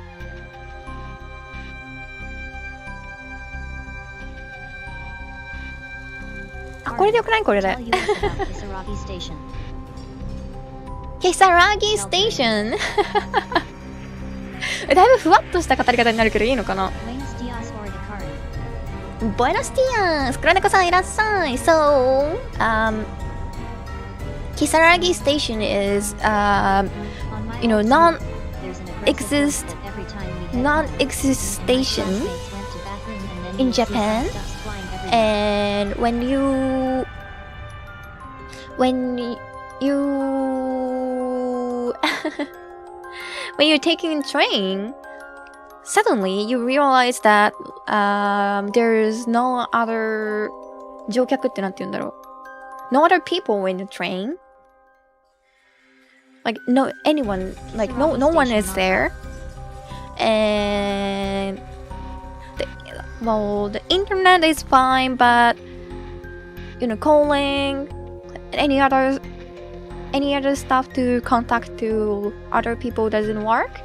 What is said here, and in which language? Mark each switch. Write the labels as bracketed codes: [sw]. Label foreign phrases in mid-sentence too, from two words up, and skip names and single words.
[ja] これでよくない？これで。 [en] Tell you about Kisaragi Station. [ja] ケサラギステーションだいぶふわっとした語り方になるけどいいのかな？ [es] Buenos dias, or de Karin. Buenos dias! [ja] 黒猫さんいらっしゃい。 [en] So, Kisaragi Station is, On my you know, old non- street, there's an aggressive exist- ghost that every time we head non-exist home, station. my classmates went to bathroom and then in you'll see Japan, dust flying everywhere. And when you're taking a train, suddenly you realize that there's no other [ja] 乗客ってなんて言うんだろう [en] no other people in the train, like no one is there, and the internet is fine, but you know, calling any other stuff to contact to other people doesn't work.